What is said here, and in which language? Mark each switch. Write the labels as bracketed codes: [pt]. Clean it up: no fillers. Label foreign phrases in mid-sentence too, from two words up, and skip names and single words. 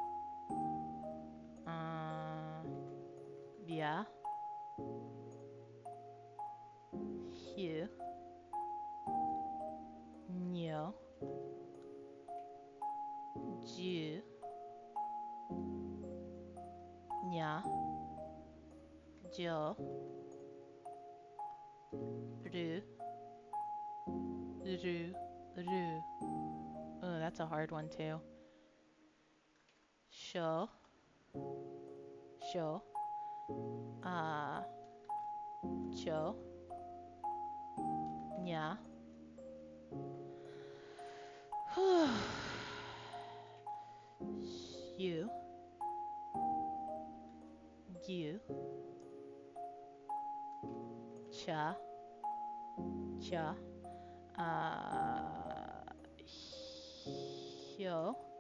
[ja] bia, hyu, nyo, ju, nya, jo, ru, ru. [en] Oh, that's a hard one too. [ja] Sho, sho, cho, nya. You, you, cha, cha, hyo,